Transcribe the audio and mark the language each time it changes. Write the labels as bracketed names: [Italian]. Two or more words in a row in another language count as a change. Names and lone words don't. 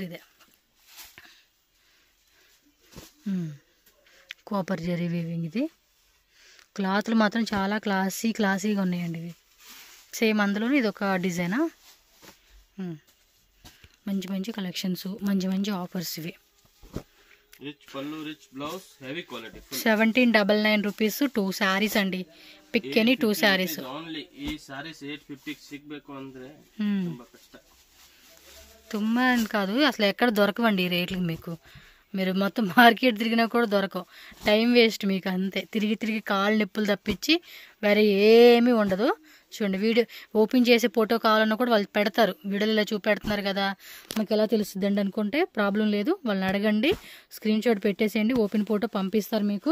[Telugu] ఇదే కాపర్ జరీ వీవింగ్, ఇది క్లాత్లు మాత్రం చాలా క్లాసీగా ఉన్నాయండి ఇవి. సేమ్ అందులోనే ఇది ఒక డిజైనా. మంచి కలెక్షన్స్, మంచి ఆఫర్స్ ఇవి. రిచ్ పళ్ళు, రిచ్ బ్లౌజ్, [English] heavy quality. [Telugu] 1799 రూపీస్ 2 sarees అండి. [English] pick any 2 sarees. [Kannada] ಓನ್ಲಿ ಈ sarees 850 ಸಿಗಬೇಕು ಅಂದ್ರೆ ತುಂಬಾ ಕಷ್ಟ. [Telugu] ತುಂಬಾ కాదు, అసలు ఎక్కడ దొరకవండి ఈ రేట్లకు మీకు. మీరు మొత్తం మార్కెట్ తిరిగినా కూడా దొరకవు. టైం వేస్ట్ మీకు అంతే. తిరిగి కాళ్ళు నొప్పులు తప్పించి వేరే ఏమీ ఉండదు. చూడండి, వీడియో ఓపెన్ చేసే ఫోటో కావాలన్నా కూడా వాళ్ళు పెడతారు. వీడియోలో ఇలా చూపెడుతున్నారు కదా, మాకు ఎలా తెలుస్తుందండి అనుకుంటే ప్రాబ్లం లేదు, వాళ్ళని అడగండి, స్క్రీన్ షాట్ పెట్టేసేయండి, [English] open photo [Telugu] పంపిస్తారు మీకు.